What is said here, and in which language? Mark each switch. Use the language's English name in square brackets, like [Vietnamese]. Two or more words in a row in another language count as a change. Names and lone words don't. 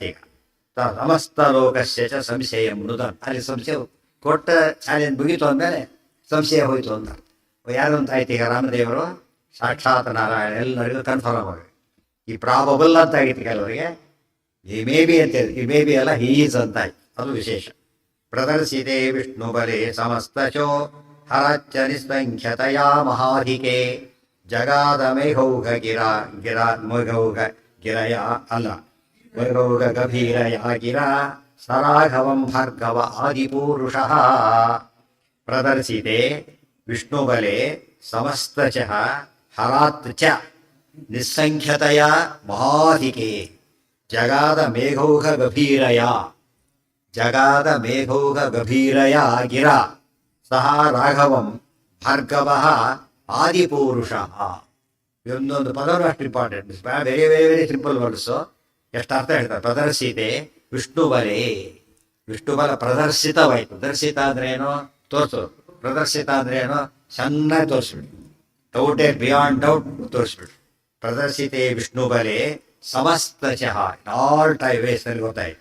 [Sanskrit] ಈಗ ಸಮಸ್ತ ಲೋಕಸ್ಯ ಚ ಸಂಶಯ ಮೃದನ್. [Kannada] ಅಲ್ಲಿ ಸಂಶಯ ಕೊಟ್ಟ ಚಾಲೆಂಜ್ ಮುಗೀತು ಅಂದಮೇಲೆ ಸಂಶಯ ಹೋಯ್ತು ಅಂತ. ಯಾರು ಅಂತ ಆಯ್ತು ಈಗ? ರಾಮದೇವರು ಸಾಕ್ಷಾತ್ ನಾರಾಯಣ, ಎಲ್ಲರಿಗೂ ಕನ್ಫರ್ಮ್ ಆಗಿ. ಈ ಪ್ರಾಬಬಲ್ ಅಂತ ಆಗಿತ್ತು ಕೆಲವರಿಗೆ, ಈ [English] may be [Kannada] ಅಂತ ಹೇಳಿ, ಈ [English] may be [Kannada] ಅಲ್ಲ, ಹೀಸ್ ಅಂತ ಆಯ್ತು. ಅದು ವಿಶೇಷ. [Sanskrit] ಪ್ರದರ್ಶಿತೆ ವಿಷ್ಣು ಬಲೆ ಸಮಸ್ತಶೋ ಹರಚ್ಚ ನಿಸ್ಸಂಖ್ಯತೆಯ ಮಹಾಧಿಕೆ ಜಗಾದ ಮೇಘೌಘ ಮೇಘೌಘ ಗಿರಯ ಅಲ್ಲ, ಮೇಘೌಘ ಗಭೀರಯ ಗಿರ ಸರಾಘವಂ ಭಾರ್ಗವ ಆದಿಪೂರುಷಃ. ಪ್ರದರ್ಶಿತೆ ವಿಷ್ಣುಬಲೆ ಸಮಸ್ತಚ ಹರಾತ್ ಚ ನಿಸ್ಸಂಖ್ಯತೆಯ ಮಹಾಧಿಕೆ ಜಗಾದ ಮೇಘೌಘ ಗಭೀರಯ ಗಿರ ಸಹ ರಾಘವಂ ಭಾರ್ಗವಃ ಆದಿಪೂರುಷಃ. [Kannada] ಇದೊಂದೊಂದು ಪದವು ಅಷ್ಟು ಇಂಪಾರ್ಟೆಂಟ್. [English] very very very simple words. [Kannada] ಎಷ್ಟು ಅರ್ಥ ಹೇಳ್ತಾರೆ. [Sanskrit] ಪ್ರದರ್ಶಿತೆ ವಿಷ್ಣುಬಲೆ, [Kannada] ವಿಷ್ಣುಬಲ ಪ್ರದರ್ಶಿತವಾಯಿತು. ಪ್ರದರ್ಶಿತ ಅಂದ್ರೆ ಏನು? ತೋರಿಸೋದು. ಪ್ರದರ್ಶಿತ ಅಂದ್ರೆ ಏನು? ಚೆನ್ನಾಗಿ ತೋರಿಸ್ಬಿಟ್ಟು, [English] doubt beyond doubt [Kannada] ತೋರಿಸ್ಬಿಟ್ಟು. [Sanskrit] ಪ್ರದರ್ಶಿತೆ ವಿಷ್ಣುಬಲೆ ಸಮಸ್ತಶಃ, [English] all time waysನಲ್ಲಿ [Kannada] ಗೊತ್ತಾಯ್ತು.